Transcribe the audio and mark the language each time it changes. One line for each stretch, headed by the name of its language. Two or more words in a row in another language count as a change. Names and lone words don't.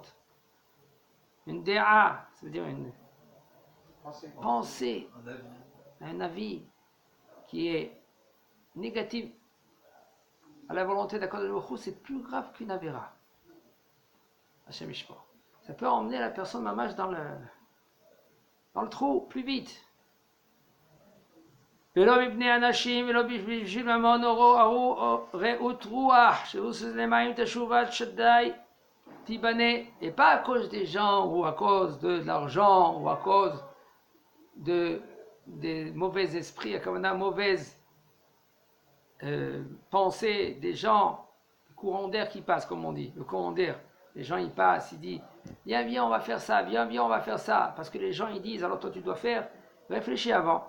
French: Une déa, ça veut dire une pensée, un avis qui est négatif à la volonté d'
Hebrew: הקדוש ברוך הוא,
French: c'est plus grave qu'une avéra.
Hebrew: השם ישמור.
French: Ça peut emmener la personne mamash dans le trou plus vite.
Hebrew: ולא מפני אנשים ולא בשביל ממון או רעות רוח שעושה למים תשובת שדי תיבנה,
French: et pas à cause des gens ou à cause de l'argent ou à cause des mauvais esprits, comme on a mauvaise pensée des gens, le courant d'air qui passe, comme on dit, le courant d'air. Les gens ils passent, ils disent viens on va faire ça, viens on va faire ça, parce que les gens ils disent alors toi tu dois faire, réfléchis avant.